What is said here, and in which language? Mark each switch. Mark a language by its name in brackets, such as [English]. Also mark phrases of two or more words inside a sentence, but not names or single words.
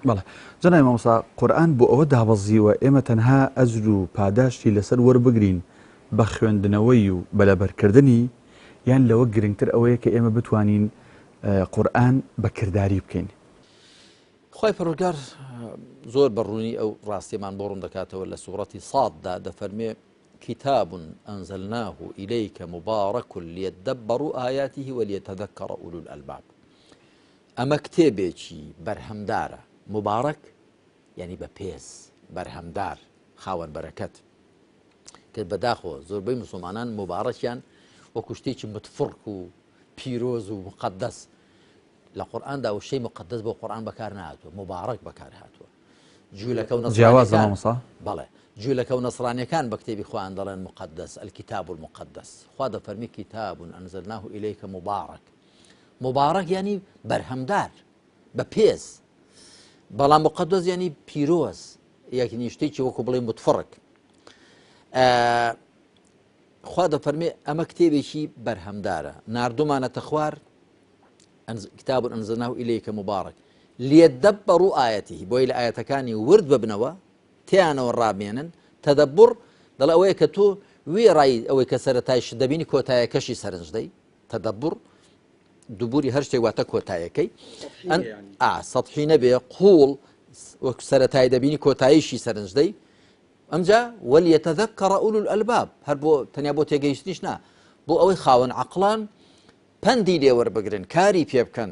[Central Kurdish] بەڵێ جەنابی مامۆستا قورئان بۆ ئەوە دابەزیوە ئێمە تەنها ئەجر و پاداشتی لەسەر وەربگرین بە خوێندنەوەی و بەلەبەرکردنی یان لەوە گرنگتر ئەوەیە کە ئێمە بتوانین قورئان بەکرداری بکەین. خی پەروەردگار زۆر بەڕوونی ئەو ڕاستیمان بۆ ڕوون دەکاتەوە لە سوورەتی ساددا دەفەرمێ [Arabic] كتاب أنزلناه إليك مبارك ليدبروا آياته وليتذكر أولو الألباب. [Central Kurdish] أما كتابيكي برهمدارة مبارك يعني بپێز بەرهەمدار خاوەن بەرەکەت کە بەداخۆ زۆربەی مسلمانان مبارەکیان وەکو شتێکی متفڕک و پیرۆز و مقدس لە قورئاندا و شەی مقدس بۆ قورئان بەکار نهاتووە مبارەک بەکار هاتووە. جوولەکە و نەسرانیەکان بەڵێ جوولەکە و نەسرانیەکان بە کتێبی خۆیان دەڵێن [Arabic] مقدس الكتاب المقدس. [Central Kurdish] خوا دەفەرمی [Arabic] كتاب أنزلناه إليك مبارك. [Central Kurdish] مبارك يعني بەرهەمدار بەپێز بەڵام مقدس يعني پیرۆز یەکنی شتێکی وەکو بڵێ متفڕک. خوا دەفەرمێ ئەمە کتێبێکی بەرهەمدارە ناردومانەتە خوار [Arabic] كتاب أنزلناه إليك مبارك ليدبروا آياته [Central Kurdish] بۆی لە ئاەتەکانی ورد ببنەوە تیانەوە ڕابێنن تەدەبڕ دەڵێ ئەوەیە کە تۆ وێڕای ئەوەی کە سەرەتایش دەبینی کۆتایەکەشی سەرنج دەی تەدەبڕ دووبوری هەر شتێک واتە کۆتایەکەی سەطحی نەبێ قوڵ وەکو سەرەتای دەبینی کۆتاییشی سەرنج دەی ئەمجا [Arabic] وەلیەتەذەکەڕ ئولو الئەلباب [Central Kurdish] هەر بۆ تەنیا بۆ تێگەیشتنیش نا بۆ ئەوەی خاوەن عەقڵان پەندی لێ وەربگرن کاری پێ بکەن.